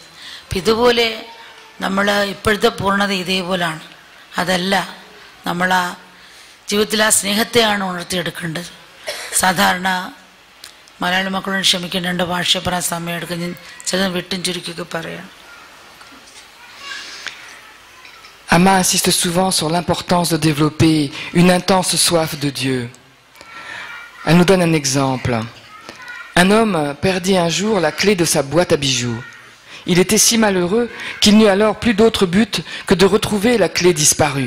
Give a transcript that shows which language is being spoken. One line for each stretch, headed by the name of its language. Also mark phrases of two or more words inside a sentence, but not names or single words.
Malayalam: അപ്പം ഇതുപോലെ നമ്മൾ ഇപ്പോഴത്തെ പൂർണ്ണത ഇതേപോലാണ്. അതല്ല, നമ്മൾ ആ ജീവിതത്തിൽ ആ സ്നേഹത്തെയാണ് ഉണർത്തിയെടുക്കേണ്ടത്. സാധാരണ മലയാളി മക്കളോട് ക്ഷമിക്കേണ്ട, 2 ഭാഷ പറയാൻ സമയം എടുക്കും. ഞാൻ ചിലത് വിട്ടും ചുരുക്കിയൊക്കെ പറയാം.
French: Amma insiste souvent sur l'importance de développer une intense soif de Dieu. Elle nous donne un exemple. Un homme perdit un jour la clé de sa boîte à bijoux. Il était si malheureux qu'il n'eut alors plus d'autre but que de retrouver la clé disparue.